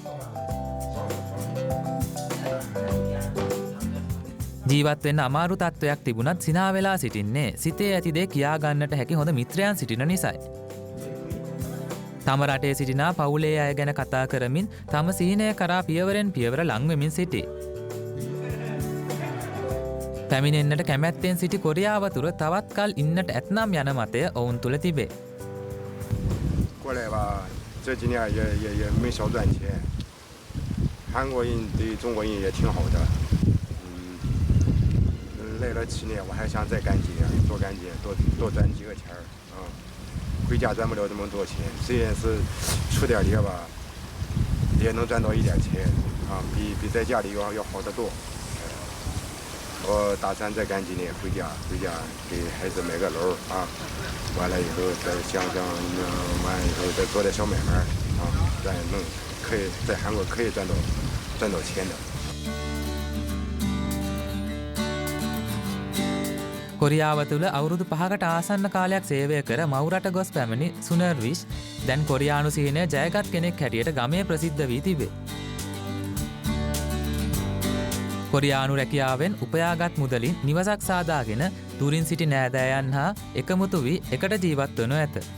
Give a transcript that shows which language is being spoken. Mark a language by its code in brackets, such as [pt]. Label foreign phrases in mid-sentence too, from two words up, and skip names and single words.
[si] ජීවත් වෙන්න අමාරු තත්ත්වයක් තිබුණත් සිනා වෙලා සිටින්නේ සිතේ ඇති දේ කියා ගන්නට හැකි හොඳ මිත්‍රයන් සිටින නිසායි. තම රටේ සිටිනා පවුලේ අය ගැන කතා කරමින් තම සීනය කරා පියවරෙන් පියවර ලං වෙමින් සිටි. පැමිණෙන්නට කැමැත්තෙන් සිටි කොරියාව තුර තවත් කල් ඉන්නට ඇතනම් යන මතය ඔවුන් තුළ තිබේ. [zh] 过来吧，这几年也没少赚钱。韩国人对中国人也挺好的，来了7年，我还想再干几年，多干几年，多赚几个钱儿啊。回家赚不了这么多钱，虽然是出点力吧，也能赚到一点钱啊，比在家里要好得多。我打算再干几年，回家给孩子买个楼啊，完了以后再完了以后再做点小买卖啊，咱也能可以在韩国可以赚到钱的。 [si] කොරියාව තුළ අවුරුදු 5කට ආසන්න කාලයක් සේවය කර මවුරට ගොස් පැමිණි සුනර්විෂ් දැන් කොරියානු සීනය ජයගත් කෙනෙක් හැටියට ගමේ ප්‍රසිද්ධ වී තිබේ. කොරියානු රැකියාවෙන් උපයාගත් මුදලින් නිවසක් සාදාගෙන දුරින් සිටි නෑදෑයන් හා එකමුතු වී එකට ජීවත් වනු ඇත.